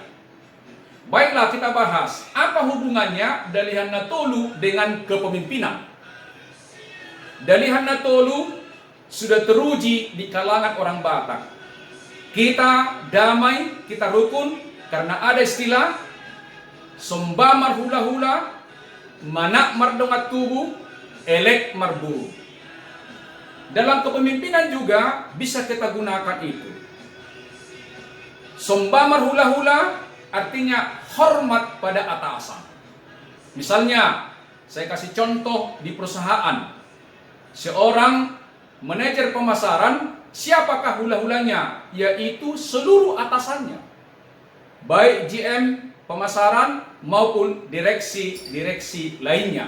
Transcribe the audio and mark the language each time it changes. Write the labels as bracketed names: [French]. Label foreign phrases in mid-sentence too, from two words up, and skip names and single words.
[Indonesian] Baiklah, kita bahas apa hubungannya Dalihan Natolu dengan kepemimpinan. Dalihan Natolu sudah teruji di kalangan orang Batak. Kita damai, kita rukun karena ada istilah [Batak Toba] somba marhula-hula, manak mardongat tubuh, elek marburu. [Indonesian] Dalam kepemimpinan juga bisa kita gunakan itu. [Batak Toba] Somba marhula-hula [Indonesian] artinya hormat pada atasan. Misalnya, saya kasih contoh di perusahaan. Seorang manajer pemasaran, siapakah hula-hulanya? Yaitu seluruh atasannya. Baik GM pemasaran maupun direksi lainnya.